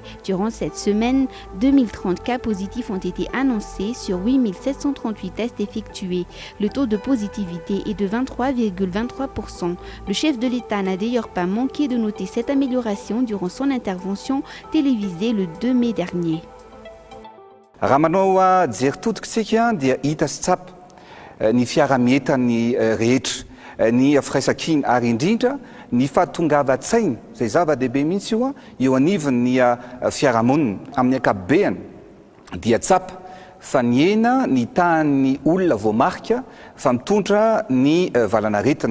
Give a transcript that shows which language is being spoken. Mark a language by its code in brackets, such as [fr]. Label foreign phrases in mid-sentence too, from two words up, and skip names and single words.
[fr] Durant cette semaine, 2030 cas positifs ont été annoncés sur 8 738 tests effectués. Le taux de positivité est de 23,23%. Le chef de l'État n'a d'ailleurs pas manqué de noter cette amélioration durant son intervention télévisée le 2 mai dernier. [mg] Ny fiara-mientany rehetra, ny firaisan-kiny ary indrindra ny fahatongavan-tsainy izay zava-dehibe mihitsy eo anivon'ny fiarahamonina amin'ny ankapobeny dia tsapa fa ny hena ny tahan'ny olona voamarika fa mitondra ny valanaretina.